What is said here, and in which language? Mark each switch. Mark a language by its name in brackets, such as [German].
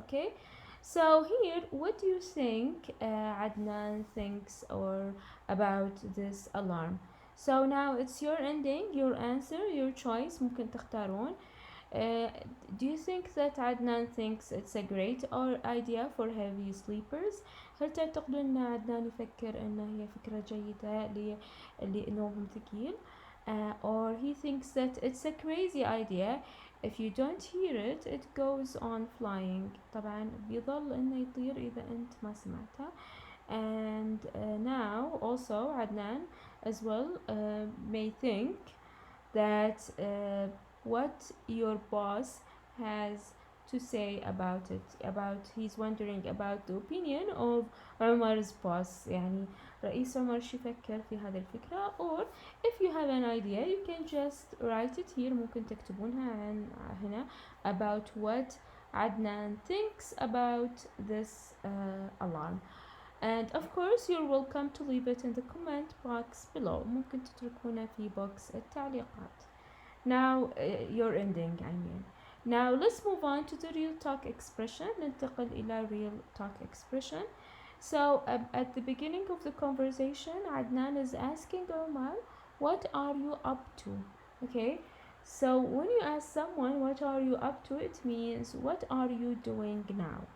[English] Okay, so here what do you think Adnan thinks or about this alarm? So now it's your ending, your answer, your choice. [Arabic] ممكن تختارون. [English] Do you think that Adnan thinks it's a great idea for heavy sleepers? [Arabic] هل تعتقدون أن عدنان يفكر أنها هي فكرة جيدة اللي نومهم ثقيل؟ [English] Or he thinks that it's a crazy idea. If you don't hear it, it goes on flying. [Arabic] طبعا بيظل إنه يطير إذا أنت ما سمعتها. [English] And now also Adnan as well may think that what your boss has to say about it, he's wondering about the opinion of Umar's boss. [Arabic] يعني رئيس عمر شو يفكر في هذه الفكرة. [English] Or if you have an idea you can just write it here. [Arabic] ممكن تكتبونها هنا [English] about what Adnan thinks about this alarm. And of course you're welcome to leave it in the comment box below. [Arabic] ممكن تتركونه في box التعليقات. [English] Now your ending I mean. Now let's move on to the real talk expression. [Arabic] ننتقل إلى [English] real talk expression. So at the beginning of the conversation Adnan is asking Omar, what are you up to? Okay, so when you ask someone what are you up to, it means what are you doing now.